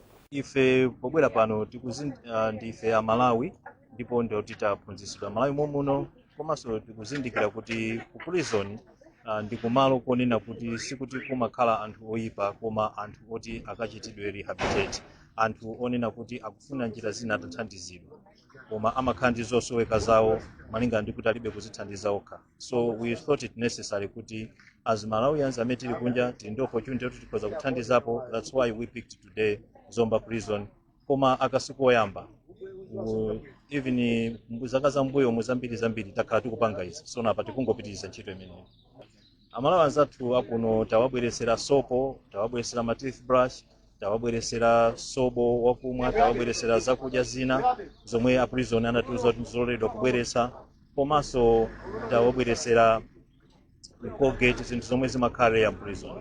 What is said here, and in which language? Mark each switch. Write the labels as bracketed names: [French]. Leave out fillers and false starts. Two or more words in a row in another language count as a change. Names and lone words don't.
[Nyanja] Ife pobwera pano ndife a Malawi ndipo ndio titaphunzitsidwa Malawi muno komanso tikuzindikira kuti ku prison ndi kumalo konena kuti sikuti kumakhala anthu oyipa koma anthu oti akachitidwe rehabilitate, anthu onena kuti akufuna njira zina atathandizidwa koma amakhala ndi zosoweka zawo malinga ndi kuti alibe kuzithandiza okha. [English] So we thought it necessary [Nyanja] kuti [English] as Malawians [Nyanja] amene tili kunja tili ndi opportunity yoti tikhoza kuthandizapo. [English] That's why we picked today Zomba prison. [Nyanja] Koma akasiku oyamba even zaka zambuyo zambiri takhala tikupanga izi, so napa tikungopitiriza ntchito imeneyi. Amalawi athu akuno tawabweresera sopo, tawabweresera ma toothbrush, tawabweresera sobo wakumwa, tawabweresera zakudya zina zomwe a prison anatiuza kuti zoledwa kubweresa, komanso tawabweresera Colgate, zinthu zomwe zimakhala ya prison.